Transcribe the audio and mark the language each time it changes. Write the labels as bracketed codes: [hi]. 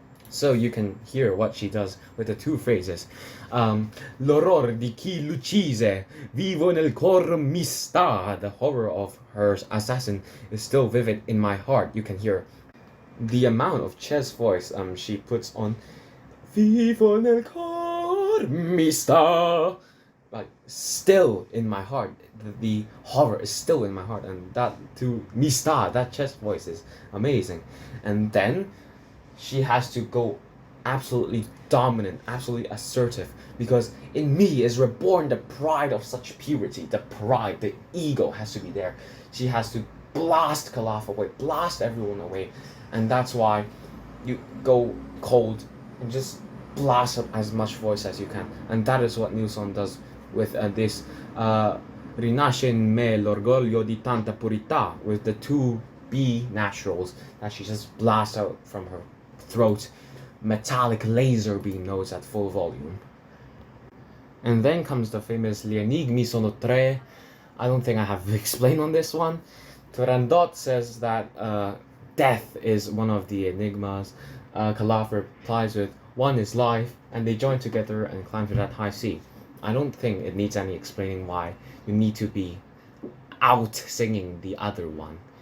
[en] So you can hear what she does with the two phrases. [it] L'orror di chi l'uccise, vivo nel cor mi sta. [en] The horror of her assassin is still vivid in my heart. You can hear the amount of chest voice she puts on [it] vivo nel cor mi sta. [en] Like, still in my heart. The horror is still in my heart. And that to mi sta, that chest voice is amazing. And then she has to go absolutely dominant, absolutely assertive, because in me is reborn the pride of such purity. The pride, the ego has to be there. She has to blast Khalaf away, blast everyone away, and that's why you go cold and just blast up as much voice as you can. And that is what Nilsson does with this [it] Rinasce in me l'orgoglio di tanta purità, [en] with the two B naturals that she just blasts out from her throat, metallic laser beam notes at full volume. And then comes the famous [it] Gli enigmi sono tre. [en] I don't think I have explained on this one. Turandot says that death is one of the enigmas. Khalaf replies with, one is life, and they join together and climb to that high sea. I don't think it needs any explaining why you need to be out singing the other one.